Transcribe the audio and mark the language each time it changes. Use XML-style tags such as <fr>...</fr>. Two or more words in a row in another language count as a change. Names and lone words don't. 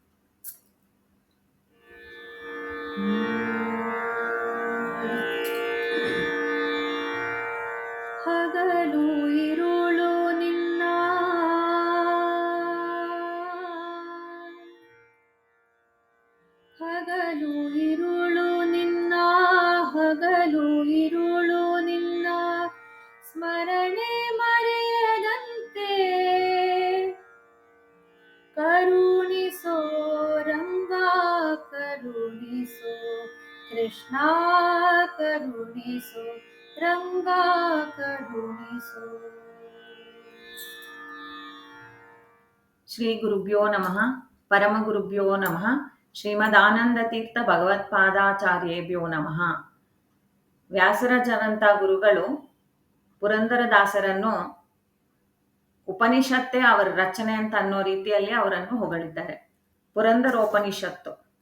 <kn>ಹಗಲು ಇರುಳು ನಿನ್ನ ಹಗಲು ಇರುಳು ನಿನ್ನ ಹಗಲು ಇರುಳು ನಿನ್ನ ಸ್ಮರಣೆ ಮರೆಯದಂತೆ ಕರುಣಿಸೋ ರಂಗ ಕರುಣಿಸೋ ಕೃಷ್ಣ ಕರುಣಿಸೋ ರಂಗ ಕರುಣಿಸೋ.</kn> <sa>ಶ್ರೀ ಗುರುಭ್ಯೋ ನಮಃ, ಪರಮ ಗುರುಭ್ಯೋ ನಮಃ, ಶ್ರೀಮದಾನಂದ ತೀರ್ಥ ಭಗವತ್ಪಾದಾಚಾರ್ಯೇಭ್ಯೋ ನಮಃ.</sa> <kn>ವ್ಯಾಸರಾಜರಂತ ಗುರುಗಳು ಪುರಂದರದಾಸರನ್ನು ಉಪನಿಷತ್ತೇ ಅವರ ರಚನೆ ಅಂತ ಅನ್ನೋ ರೀತಿಯಲ್ಲಿ ಅವರನ್ನು ಹೊಗಳಿದ್ದಾರೆ. ಪುರಂದರೋಪನಿಷತ್ತು.</kn>